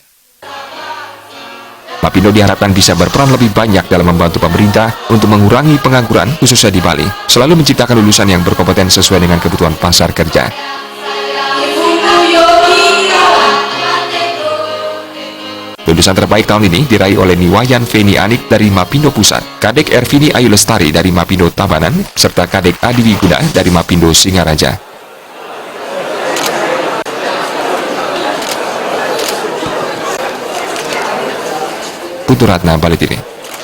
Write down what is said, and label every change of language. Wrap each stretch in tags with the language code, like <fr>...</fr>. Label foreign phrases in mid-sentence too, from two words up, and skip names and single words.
<id>MAPindo diharapkan bisa berperan lebih banyak dalam membantu pemerintah untuk mengurangi pengangguran khususnya di Bali, selalu menciptakan lulusan yang berkompeten sesuai dengan kebutuhan pasar kerja. Lulusan terbaik tahun ini diraih oleh Niwayan Feni Anik dari MAPindo Pusat, Kadek Ervini Ayu Lestari dari MAPindo Tabanan, serta Kadek Adi Wiguna dari MAPindo Singaraja. Putu Ratna, Bali TV.</id>